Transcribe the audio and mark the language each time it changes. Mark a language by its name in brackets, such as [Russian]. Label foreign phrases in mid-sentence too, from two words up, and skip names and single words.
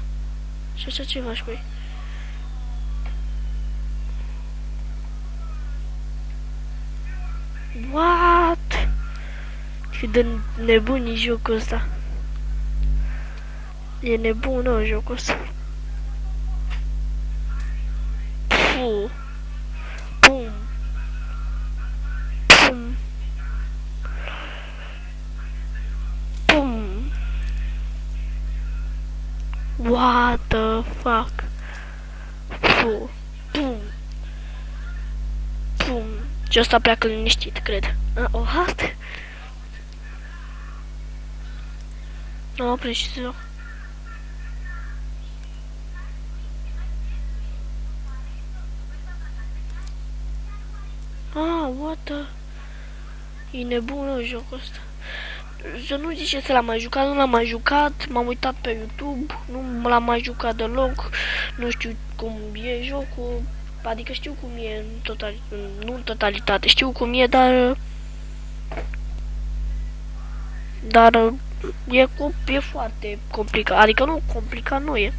[Romanian] Și așa ce faci, măi? What? Cât de nebun e jocul ăsta. E nebun, nu, jocul ăsta. Puh. Pum. Pum. Pum. [English] What the fuck? Puh. Pum. Pum. [Romanian] Și ăsta pleacă liniștit, cred. O halt? Nu, precis. [English] What the... [Romanian] E nebună jocul ăsta. Să nu ziceți că l-am mai jucat, nu l-am mai jucat, m-am uitat pe YouTube, nu l-am mai jucat deloc, nu știu cum e jocul, adică știu cum e nu în totalitate, știu cum e, dar e foarte complicat, adică nu complicat nu e.